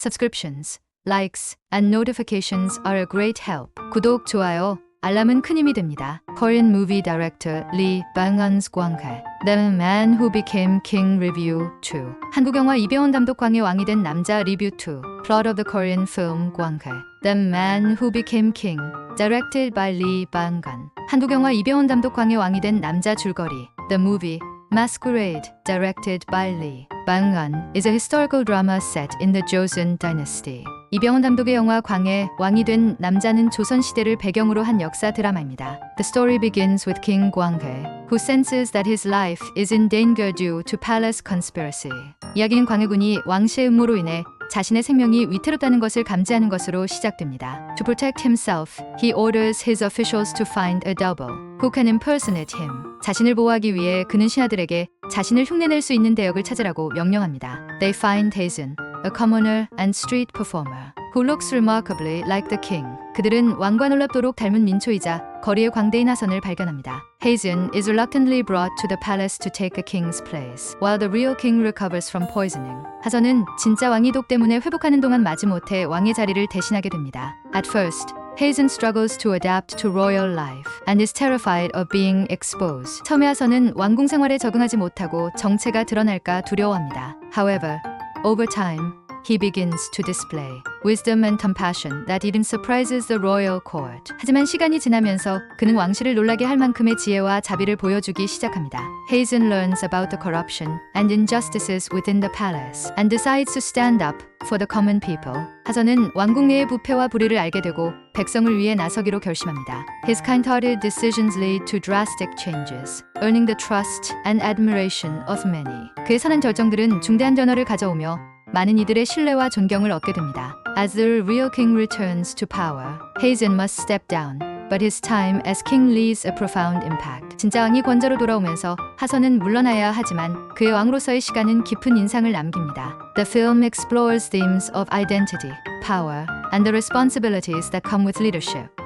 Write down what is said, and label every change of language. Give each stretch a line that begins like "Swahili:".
English: Subscriptions, likes, and notifications are a great help.
Korean: 구독, 좋아요, 알람은 큰 힘이 됩니다.
English: Korean movie director Lee Byung-hun's 광해 The Man Who Became King Review 2
Korean: 한국 영화 이병헌 감독 광의 왕이 된 남자 리뷰 2
English: Plot of the Korean film 광해 The Man Who Became King Directed by Lee Byung-hun
Korean: 한국 영화 이병헌 감독 광의 왕이 된 남자 줄거리
English: The Movie Masquerade Directed by Lee Byung-hun is a historical drama set in the Joseon Dynasty.
Korean: 이병헌 감독의 영화 광해 왕이 된 남자는 조선시대를 배경으로 한 역사 드라마입니다.
English: The story begins with King 광해, who senses that his life is in danger due to palace conspiracy.
Korean: 이야기는 광해군이 왕실의 음모로 인해 자신의 생명이 위태롭다는 것을 감지하는 것으로 시작됩니다.
English: To protect himself, he orders his officials to find a double who can impersonate him.
Korean: 자신을 보호하기 위해 그는 신하들에게 자신을 흉내낼 수 있는 대역을 찾으라고 명령합니다.
English: They find Hazen, a commoner and street performer, who looks remarkably like the king.
Korean: 그들은 왕과 놀랍도록 닮은 민초이자 거리의 광대인 하선을 발견합니다.
English: Hazen is reluctantly brought to the palace to take a king's place, while the real king recovers from poisoning.
Korean: 하선은 진짜 왕이 독 때문에 회복하는 동안 마지못해 왕의 자리를 대신하게 됩니다.
English: At first, Hazen struggles to adapt to royal life and is terrified of being exposed.
Korean: 처음에 하선은 왕궁 생활에 적응하지 못하고 정체가 드러날까 두려워합니다.
English: However, over time, he begins to display wisdom and compassion that even surprises the royal court.
Korean: 하지만 시간이 지나면서 그는 왕실을 놀라게 할 만큼의 지혜와 자비를 보여주기 시작합니다.
English: Hazen learns about the corruption and injustices within the palace and decides to stand up for the common people.
Korean: 하선은 왕궁 내의 부패와 불의를 알게 되고 백성을 위해 나서기로 결심합니다.
English: His kind-hearted decisions lead to drastic changes, earning the trust and admiration of many.
Korean: 그의 선한 결정들은 중대한 변화를 가져오며 많은 이들의 신뢰와 존경을 얻게 됩니다.
English: As the real king returns to power, Hazen must step down, but his time as king leaves a profound impact.
Korean: 진짜 왕이 권좌로 돌아오면서 하선은 물러나야 하지만 그의 왕으로서의 시간은 깊은 인상을 남깁니다.
English: The film explores themes of identity, power, and the responsibilities that come with leadership.